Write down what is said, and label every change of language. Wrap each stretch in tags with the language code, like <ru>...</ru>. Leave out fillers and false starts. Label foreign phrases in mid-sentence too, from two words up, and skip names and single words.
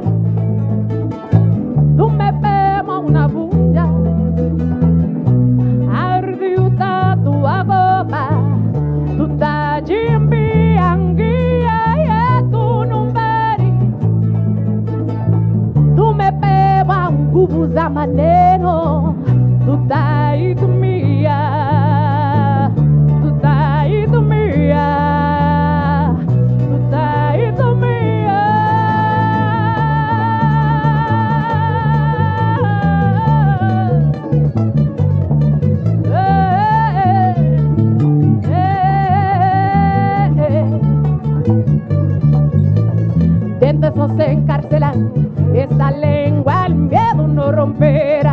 <sw>tumepema unavunja ardhi utatuogopa, tutajimbia njia yetu nyumbani, tumepewa nguvu za maneno, tutaitumia, tutaitumia, tutaitumia.</sw> <es>Dientes nos encarcelan, esta lengua el miedo no romperá.</es>